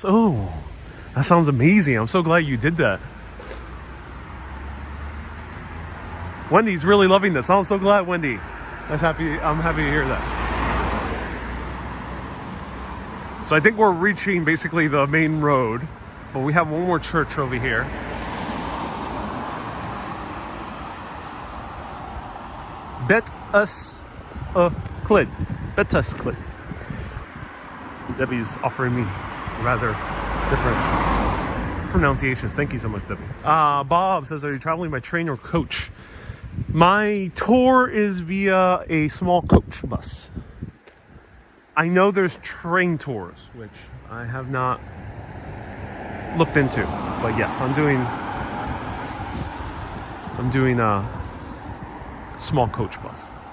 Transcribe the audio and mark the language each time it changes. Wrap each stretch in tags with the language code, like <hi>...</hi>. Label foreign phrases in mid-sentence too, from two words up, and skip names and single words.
<en>Oh, that sounds amazing. I'm so glad you did that. Wendy's really loving this. I'm so glad, Wendy. I'm happy to hear that. So I think we're reaching basically the main road, but we have one more church over here. Betws-y-coed. Betws-y-coed. Debbie's offering me rather different pronunciations. Thank you so much, Debbie. Bob says, are you traveling by train or coach? My tour is via a small coach bus. I know there's train tours, which I have not looked into, but yes, I'm doing a small coach bus.</en>